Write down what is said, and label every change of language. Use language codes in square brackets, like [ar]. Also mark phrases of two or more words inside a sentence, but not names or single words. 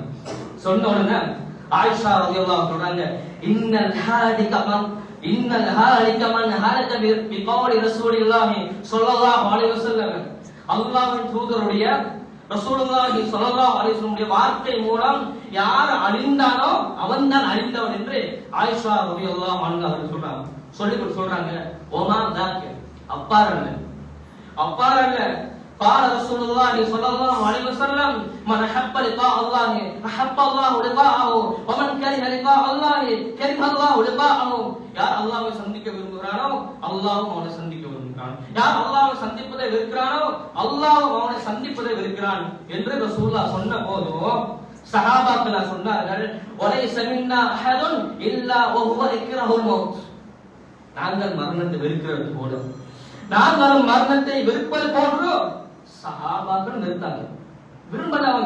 [ta] சொன்ன உடனே ஆயிஷா ரலியல்லாஹு சொல்றாங்க, [ar] إن الهالك من هلك بقول رسول الله صلى الله عليه وسلم, [ta] அல்லாஹ்வின் தூதருடைய [ar] رسول الله صلى الله عليه وسلم [ta] வார்த்தை மூலம் யார் அழிந்தானோ அவன்தான் அழிந்தவன் என்று ஆயிஷா [ar] رضي الله عنها [ta] அவர்கள் சொல்றாங்க. ஓமா தாக்க, அப்பாரல்ல [ar] قال رسول الله صلى الله عليه وسلم من احب لقاء الله احب الله لقاءه ومن كره لقاء الله كره الله لقاءه. [ta] யார் அல்லாஹ்வை சந்திக்க விரும்புகிறானோ அல்லாஹ்வும் அவனை சந்திக்க விரும்புகிறான், யார் அல்லாஹ்வை சந்திப்பதை வெறுக்கிறானோ அல்லாஹ்வும் அவனை சந்திப்பதை வெறுக்கிறான் என்று ரசூலுல்லாஹ் சொன்ன போது சஹாபாக்கள் சொன்னார்கள், [ar] وليس منا أحد إلا وهو يكره الموت, [ta] நாங்கள் மரணத்தை வெறுக்கிறது போல, நாங்களும் மரணத்தை வெறுப்பது போன்று சஹாபாக்கள் நிறுத்தாங்க, விரும்பலவங்க.